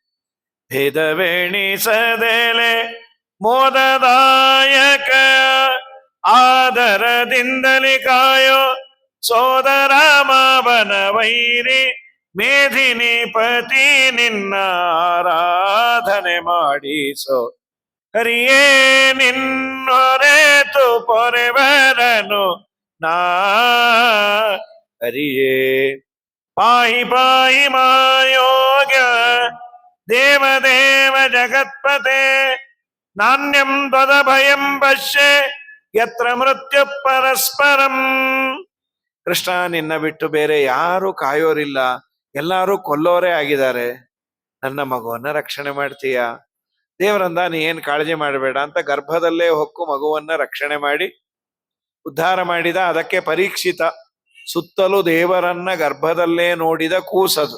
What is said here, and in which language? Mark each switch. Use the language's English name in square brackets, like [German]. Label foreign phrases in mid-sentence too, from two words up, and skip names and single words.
[Kannada] ಭೇದವೆಣಿಸದೆಲೆ ಮೋದದಾಯಕ ಆದರದಿಂದಲಿ ಕಾಯೋ ಸೋದರ ಮಾವನ ವೈರಿ ಮೇಧಿನಿ ಪತಿ ನಿನ್ನ ಆರಾಧನೆ ಮಾಡಿಸೋ, ಹರಿಯೇ ನಿನ್ನೊರೆತು ಪೊರೆವರನು ನಾ ಹರಿಯೇ. [Sanskrit] ಪಾಹಿ ಪಾಹಿ ಮಾಯೋಗ್ಯ ದೇವದೇವ ಜಗತ್ಪತೆ, ನಾಣ್ಯಂ ತ್ವದ ಭಯಂ ಪಶ್ಯೆ ಯತ್ರ ಮೃತ್ಯು ಪರಸ್ಪರಂ. [Kannada] ಕೃಷ್ಣ, ನಿನ್ನ ಬಿಟ್ಟು ಬೇರೆ ಯಾರು ಕಾಯೋರಿಲ್ಲ, ಎಲ್ಲರೂ ಕೊಲ್ಲೋರೇ ಆಗಿದ್ದಾರೆ. ನನ್ನ ಮಗುವನ್ನ ರಕ್ಷಣೆ ಮಾಡ್ತೀಯ? ದೇವರಂದ, ನೀ ಏನ್ ಕಾಳಜಿ ಮಾಡಬೇಡ ಅಂತ ಗರ್ಭದಲ್ಲೇ ಹೊಕ್ಕು ಮಗುವನ್ನ ರಕ್ಷಣೆ ಮಾಡಿ ಉದ್ಧಾರ ಮಾಡಿದ. ಅದಕ್ಕೆ ಪರೀಕ್ಷಿತ. ಸುತ್ತಲೂ ದೇವರನ್ನ ಗರ್ಭದಲ್ಲೇ ನೋಡಿದ ಕೂಸದು.